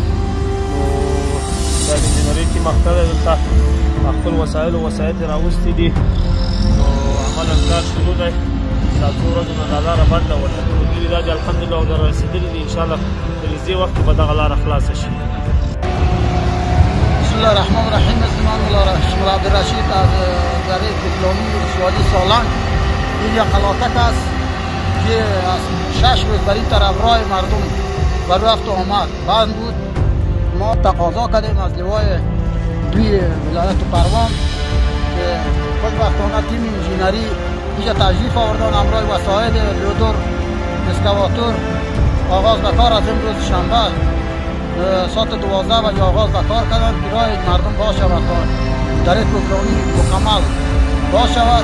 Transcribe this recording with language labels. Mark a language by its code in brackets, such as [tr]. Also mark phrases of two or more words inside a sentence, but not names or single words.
[ps] نو دا د انجنرۍ ټیم اخته دی دلته خپل وسایل یې راوستي دي. نو عملاً کار شروع دی. دا څو ورځو نه دا لاره بنده وه، ملګري دا دي الحمدلله او در رسېدلي دي. انشاءالله د لږ وخت کې به دغه لاره خلاصه شي. [ar] بسم الله الرحمن الرحیم. [fa] اسم الله عبدالرشید از دره کوکلامي ولسوالۍ سالنگ. این یک هلاکت است که از 6 روز بر این طرف راه مردم بر رفت و آمد بند بود. ما تقاضا کردیم از لوای دوی ولایت پروان که خوشبختانه تیم انجینری اینجا تشریف آوردن همراه وسایل لودر اسکواتور آغاز به کار از امروز شنبه ساعت 12 بجه آغاز به کار کردن که راه مردم باز شود تا دره کوکلامي مکمل باز شود.